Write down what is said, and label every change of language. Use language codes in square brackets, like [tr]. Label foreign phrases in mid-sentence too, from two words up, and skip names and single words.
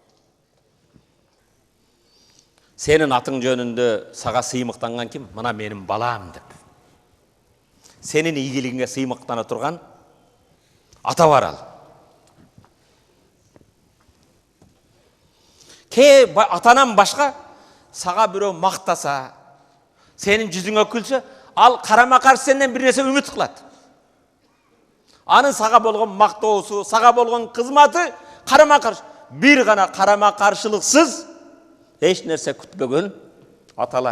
[kk] Сенің атың жөнінде саға сыймықтанған кім? Мына менің балам деп. Сенің игілігіңе сыймықтана тұрған ата бар ал. [ky] атанан башка сага бирөө мактаса, сенин жүзүңө күлсө, ал карама каршы сенден бир нерсе үмүт кылат. Анын сага болгон мактоосу, сага болгон кызматы карама каршы. Бир гана карама каршылыксыз эч нерсе күтпөгөн аталар.